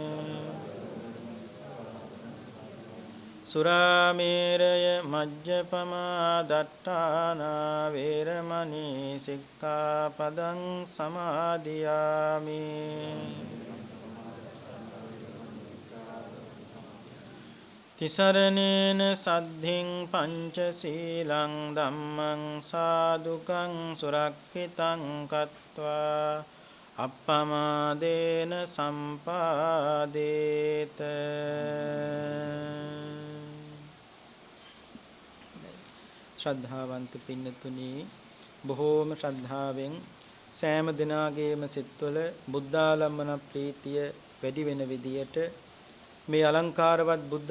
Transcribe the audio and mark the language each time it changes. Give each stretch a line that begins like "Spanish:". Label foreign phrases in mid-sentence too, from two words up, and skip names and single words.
Pali: සුරාමේරය මජ්ජපමා දට්ඨානා වේරමණී සික්ඛාපදං සමාදියාමි තිසරණේන සද්ධින් පංචශීලං ධම්මං සාදුකං සුරක්ඛිතං කତ୍වා අප්පමාදේන සම්පාදේත
Sinhala: ශ්‍රද්ධාවන්ත පින්නතුනි බොහෝම ශ්‍රද්ධාවෙන් සෑම දිනාගේම සිත්වල බුද්ධාලම්බන ප්‍රීතිය වැඩි වෙන විදියට මේ අලංකාරවත් බුද්ධ